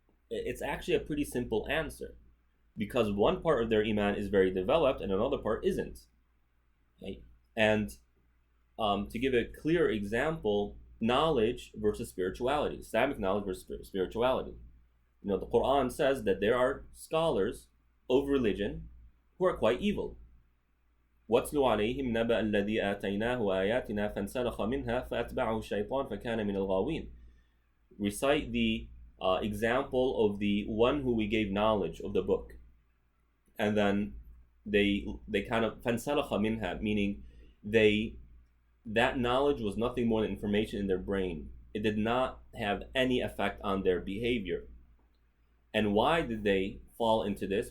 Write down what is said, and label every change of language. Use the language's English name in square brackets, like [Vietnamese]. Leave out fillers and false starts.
[English] It's actually a pretty simple answer, because one part of their iman is very developed and another part isn't. Okay? And to give a clear example, knowledge versus spirituality, Islamic knowledge versus spirituality. You know, the Quran says that there are scholars of religion who are quite evil. [Arabic] واتلو عليهم نبأ الذي آتيناه آياتنا فانسلخ منها فأتبعه الشيطان فكان من الغاوين. [English] Recite the example of the one who we gave knowledge of the book, and then they kind of [Arabic] فانسلخ منها, [English] meaning that knowledge was nothing more than information in their brain. It did not have any effect on their behavior. And why did they fall into this?